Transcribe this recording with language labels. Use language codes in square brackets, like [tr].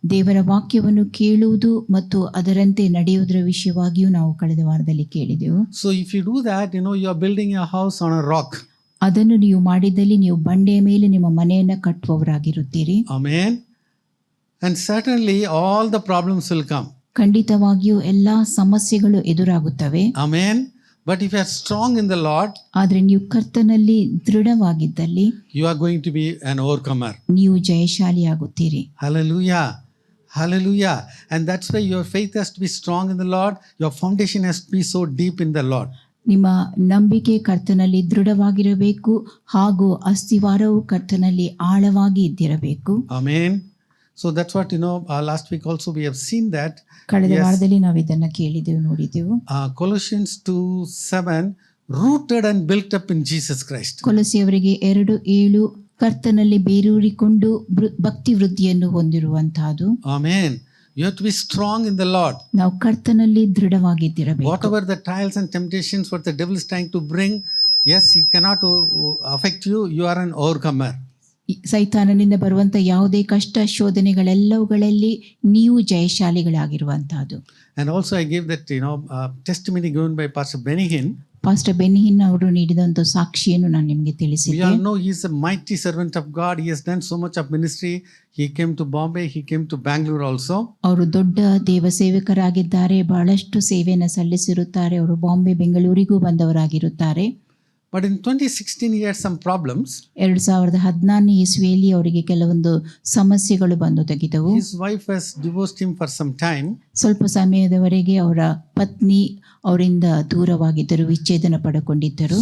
[kn] ದೇವರ ವಾಕ್ಯವನ್ನು ಕೇಳುವುದು ಮತ್ತು ಅದರಂತೆ ನಡೆಯುವುದರ ವಿಷಯವಾಗಿಯೂ ನಾವು ಕಳೆದ ವಾರದಲ್ಲಿ ಕೇಳಿದೆವು. [en] So if you do that, you are building a house on a rock. [kn] ಅದನ್ನು ನೀವು ಮಾಡಿದಲ್ಲಿ ನೀವು ಬಂಡೆಯ ಮೇಲೆ ನಿಮ್ಮ ಮನೆಯನ್ನು ಕಟ್ಟುವವರಾಗಿರುತ್ತೀರಿ. [en] Amen. And certainly all the problems will come. [kn] ಖಂಡಿತವಾಗಿಯೂ ಎಲ್ಲಾ ಸಮಸ್ಯೆಗಳು ಎದುರಾಗುತ್ತವೆ. [en] Amen. But if you are strong in the Lord, [kn] ಆದರೆ ನೀವು ಕರ್ತನಲ್ಲಿ ದೃಢವಾಗಿದ್ದಲ್ಲಿ [en] you are going to be an overcomer. [kn] ನೀವು ಜಯಶಾಲಿಯಾಗುತ್ತೀರಿ. [en] Hallelujah. Hallelujah. And that's why your faith has to be strong in the Lord. Your foundation has to be so deep in the Lord. [kn] ನಿಮ್ಮ ನಂಬಿಕೆ ಕರ್ತನಲ್ಲಿ ದೃಢವಾಗಿರಬೇಕು ಹಾಗೂ ಅಸ್ತಿವಾರವು ಕರ್ತನಲ್ಲಿ ಆಳವಾಗಿ ಇದ್ದಿರಬೇಕು. [en] Amen. So that's what, last week also we have seen that. [kn] ಕಳೆದ ವಾರದಲ್ಲಿ ನಾವು ಇದನ್ನ ಕೇಳಿದೆವು, ನೋಡಿದೆವು. [en] Colossians 2:7, rooted and built up in Jesus Christ. [kn] ಕೊಲೊಸ್ಸೆಯವರಿಗೆ 2:7 ಕರ್ತನಲ್ಲಿ ಬೇರೂರಿಕೊಂಡು ಭಕ್ತಿ ವೃದ್ಧಿಯನ್ನು ಹೊಂದಿರುವಂತಹದ್ದು. [en] Amen. You have to be strong in the Lord. [kn] ನಾವು ಕರ್ತನಲ್ಲಿ ದೃಢವಾಗಿದ್ದಿರಬೇಕು. [en] Whatever the trials and temptations what the devil is trying to bring, yes, he cannot affect you. You are an overcomer. [kn] ಸೈತಾನನಿಂದ ಬರುವಂತ ಯಾವುದೇ ಕಷ್ಟ ಶೋಧನೆಗಳೆಲ್ಲವುಗಳಲ್ಲಿ ನೀವು ಜಯಶಾಲಿಗಳಾಗಿರುವಂತಹದ್ದು. [en] And also I gave that testimony given by Pastor Benny Hinn. [kn] Pastor Benny ಹಿನ್ ಅವರು ನೀಡಿದಂತ ಸಾಕ್ಷಿಯನ್ನು ನಾನು ನಿಮಗೆ ತಿಳಿಸಿದ್ದೆ. [en] We all know he is a mighty servant of God. He has done so much of ministry. He came to Bombay, he came to Bangalore also. [kn] ಅವರು ದೊಡ್ಡ ದೇವ ಸೇವಕರಾಗಿದ್ದಾರೆ, ಬಹಳಷ್ಟು ಸೇವೆಯನ್ನು ಸಲ್ಲಿಸಿರುತ್ತಾರೆ. ಅವರು Bombay ಬೆಂಗಳೂರಿಗೂ ಬಂದವರಾಗಿರುತ್ತಾರೆ. [en] But in 2016, he had some problems. [kn] 2016 ಇಸ್ವಿಯಲ್ಲಿ ಅವರಿಗೆ ಕೆಲವೊಂದು ಸಮಸ್ಯೆಗಳು ಬಂದು ತೆಗೆದವು. [en] His wife has divorced him for some time. [kn] ಸ್ವಲ್ಪ ಸಮಯದವರೆಗೆ ಅವರ ಪತ್ನಿ ಅವರಿಂದ ದೂರವಾಗಿದ್ದರು, ವಿಚ್ಛೇದನ ಪಡೆದುಕೊಂಡಿದ್ದರು.